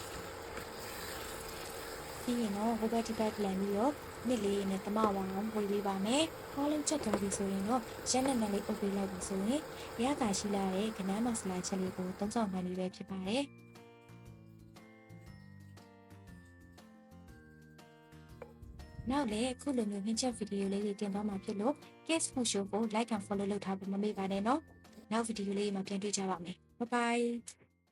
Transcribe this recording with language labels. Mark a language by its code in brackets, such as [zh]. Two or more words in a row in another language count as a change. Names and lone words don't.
[my] ပြီးရင်တော့ဟိုဘက်ဒီဘက်ပြန်ပြီးတော့နှစ်လေးနဲ့တမဝအောင်ဝေပေးပါမယ်။ခေါင်းလုံးချက်သွားပြီဆိုရင်တော့ရက်နဲ့လေးအုပ်ပေးလိုက်ပြီဆိုရင်ရတာရှိလာတဲ့ကနန်းမဆလာချက်လေးကိုသုံးဆောင်မှန်လေးပဲဖြစ်ပါတယ်။နောက်လည်းအခုလိုမျိုးဟင်းချက်ဗီဒီယိုလေးတွေတင်သွားမှာဖြစ်လို့ Case Food Show ကို [en] like and follow [my] လုပ်ထားဖို့မမေ့ပါနဲ့နော်။နောက်ဗီဒီယိုလေးမှာပြန်တွေ့ကြပါမယ်။ [en] Bye bye